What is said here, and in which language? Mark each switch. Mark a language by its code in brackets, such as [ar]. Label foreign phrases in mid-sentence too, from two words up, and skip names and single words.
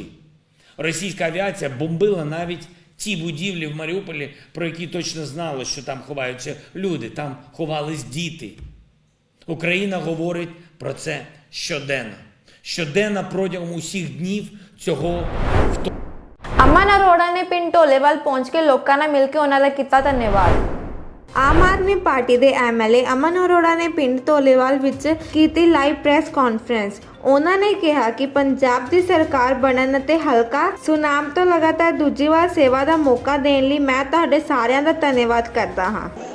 [uk] Російська авіація бомбила навіть ті будівлі в Маріуполі, про які точно знали, що там ховаються люди, там ховались діти. Україна говорить про це щоденно. Щоденно протягом усіх днів цього вторгнення. [pa] ਅਮਨ ਅਰੋੜਾ ਨੇ ਪਿੰਡ ਢੋਲੇਵਾਲ ਪਹੁੰਚ ਕੇ ਲੋਕਾਂ ਨਾਲ ਮਿਲ ਕੇ ਉਹਨਾਂ ਦਾ ਕੀਤਾ ਧੰਨਵਾਦ। ਆਮ ਆਦਮੀ ਪਾਰਟੀ ਦੇ ਐਮਐਲਏ ਅਮਨ ਅਰੋੜਾ ਨੇ ਪਿੰਡ ਢੋਲੇਵਾਲ ਵਿੱਚ ਕੀਤੀ ਲਾਈਵ ਪ੍ਰੈਸ ਕਾਨਫਰੰਸ। ਉਹਨਾਂ ਨੇ ਕਿਹਾ ਕਿ ਪੰਜਾਬ ਦੀ ਸਰਕਾਰ ਬਣਨ ਅਤੇ ਹਲਕਾ ਸੁਨਾਮ ਤੋਂ ਲਗਾਤਾਰ ਦੂਜੀ ਵਾਰ ਸੇਵਾ ਦਾ ਮੌਕਾ ਦੇਣ ਲਈ ਮੈਂ ਤੁਹਾਡੇ ਸਾਰਿਆਂ ਦਾ ਧੰਨਵਾਦ ਕਰਦਾ ਹਾਂ।